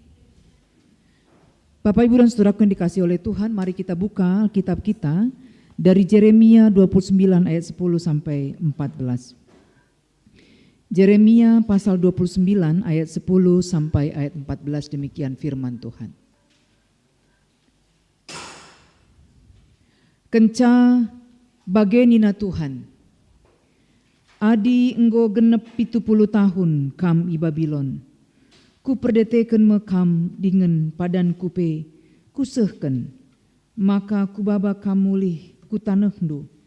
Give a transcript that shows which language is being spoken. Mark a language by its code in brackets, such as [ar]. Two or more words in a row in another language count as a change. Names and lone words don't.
[id] Bapak, Ibu dan Saudaraku yang dikasihi oleh Tuhan, mari kita buka kitab kita dari Yeremia 29 ayat 10 sampai 14. Yeremia pasal 29 ayat 10 sampai ayat 14, demikian firman Tuhan. [btx] Kenca bagenina Tuhan, adi enggo genep 70 tahun kam i Babylon. Ku perdeteken mekam dengan padan kupe, kusehken, maka ku baba kamulih ku tanehdu.